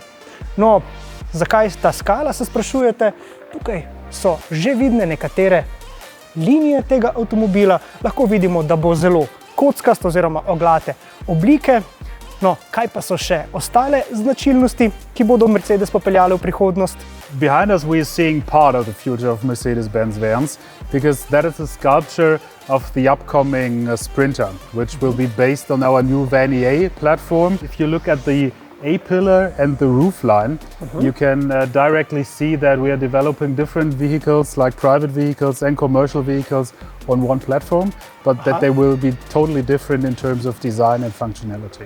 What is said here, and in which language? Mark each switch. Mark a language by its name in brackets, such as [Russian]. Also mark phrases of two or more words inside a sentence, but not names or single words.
[Slovenian] No, zakaj ta skala, se sprašujete? Tukaj so že vidne nekatere linije tega avtomobila, lahko vidimo, da bo zelo kockast oziroma oglate oblike. No, kaj pa so še ostale značilnosti, ki bodo Mercedes popeljale v prihodnost? [English] Behind us we are seeing part of the future of Mercedes-Benz vans, because that is a sculpture of the upcoming Sprinter, which will be based on our new Van EA platform. If you look at the A-pillar and the roofline, you can directly see that we are developing different vehicles like private vehicles and commercial vehicles on one platform, but that they will be totally different in terms of design and functionality.